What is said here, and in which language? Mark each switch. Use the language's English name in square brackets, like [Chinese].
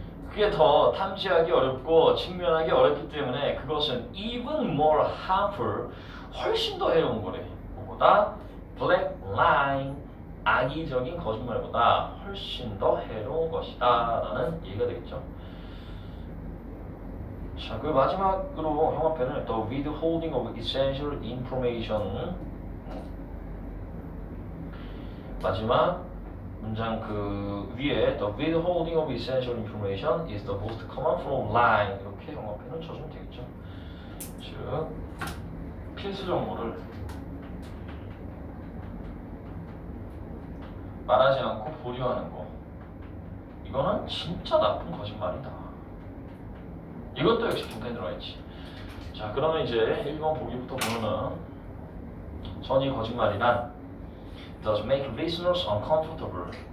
[Korean] 그게 더 탐지하기 어렵고 직면하기 어렵기 때문에 그것은 [English] even more harmful [Korean] 훨씬 더 해로운 거래. 뭐보다 [English] black lying [Korean] 악의적인 거짓말보다 훨씬 더 해로운 것이다 라는 얘기가 되겠죠. 자, 그 마지막으로 형합편을 [English] The withholding of essential information [Korean] 마지막 문장 그 위에 [English] The withholding of essential information is the most common form of lying [Korean] 이렇게 형합편을 쳐주면 되겠죠. 즉 필수 정보를 말하지 않고 보류하는 거 이거는 진짜 나쁜 거짓말이다. 이것도 역시 빈칸에 들어가 있지. 자, 그러면 이제 1번 보기부터 보면은 선의 거짓말이란 [English] does make listeners uncomfortable.